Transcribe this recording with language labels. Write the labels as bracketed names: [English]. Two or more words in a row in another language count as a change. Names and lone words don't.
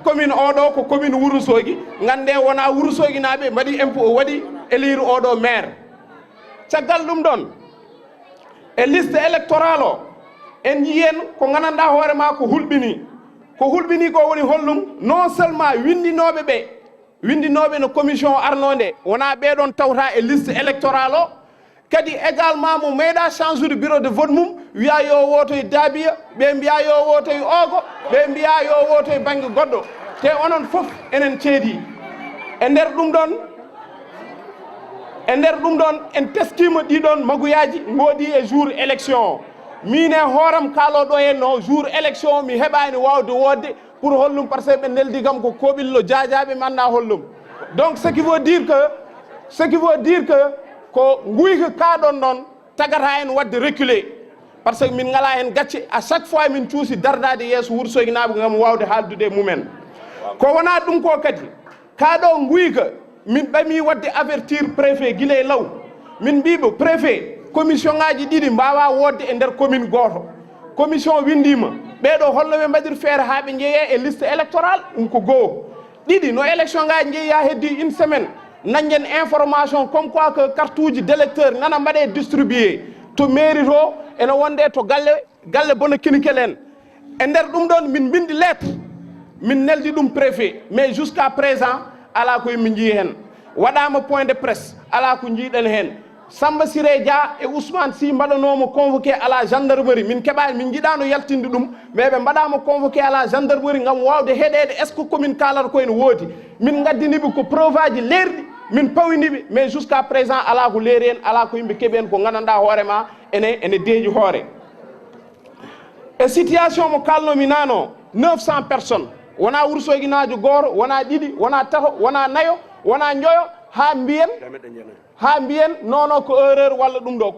[Fula] commune oɗo ko commune Wourossogui gande wona Wourossogui naaɓe mbaɗi impôt waɗi élire oɗo maire caggal ɗum ɗon e liste électorale o en yiyen ko gandanɗa hoorema ko hulɓini ko woni hollum [French] non seulement [Fula] windinoɓe no commission arnode wona ɓeɗon tawta e [French] liste électorale [Fula] o kadi également mo meeɗa [French] change de bureau de vote [Fula] mum wiya yo woto e Dabiya ɓe mbiya yo woto e Ogo ɓe mbiya yo woto e banggue goɗɗo te onon foof enen ceedi e nder ɗum ɗon en teskima ɗiɗon maguyaji goɗi e [French] jour élection [Fula] o min e hooram kaloɗo hen no [French] jour élection [Fula] mi heɓani wawde wodde pour hollum [French] par ce que [Fula] ɓe neldi kam ko koɓillo jajaɓe mi anda hollum [French] donc ce qui veut dire que [Fula] ko guyka kaɗon ɗon tagata en wadde reculer [French] par ce que [Fula] min ngala hen gacce [French] à chaque fois [Fula] min cuusi dardade yeeso Wourossogui naaɓe gam wawde haaldude e mumen ko wona ɗum ko kadi kaɗo guyka min ɓami wadde [French] avertir préfet [Fula] guila e law min mbiɓe préfet commission ngaji ɗiɗi mbawa wodde e nder commune goto commission windima ɓeɗo holno ɓe mbaɗir feere ha ɓe jeeye e [French] liste électorale [Fula] ɗum ko goho ɗiɗi no élection ngaji jeeya heddi [French] une semaine [Fula] nañen [French] information comme quoi que carte [Fula] uji d'électeur nana mbaɗe distribué to mairie to ene wonde to galle bono kinikel en e nder ɗum ɗon min bindi lettre min neldi ɗum préfet [French] mais jusqu'à [Fula] présent ala ko yimɓe jii hen waɗama [French] point de presse [Fula] ala ko jiiɗen hen Samba Siré Dia e Ousmane Sy mbaɗanomo [French] convoqué à la gendarmerie [Fula] min keɓani min jiiɗano yaltinde ɗum mais ɓe mbaɗama [French] convoqué à la gendarmerie [Fula] gam wawde heɗede [French] est ce que commune [Fula] kalata koyene woodi min gaddiniɓe ko preuve aji leerɗi min pawiniɓe [French] mais jusqu'à présent [Fula] ala ko leeri hen ala ko yimɓe keeɓi hen ko gandanɗa hoorema ene deeji hoore e situation mo kalnomi nano 900 personnes wona Wourossogui najo goto wona ɗiɗi wona tato wona nayo wona joyo ha mbiyen nono ko erreur walla ɗum ɗo ko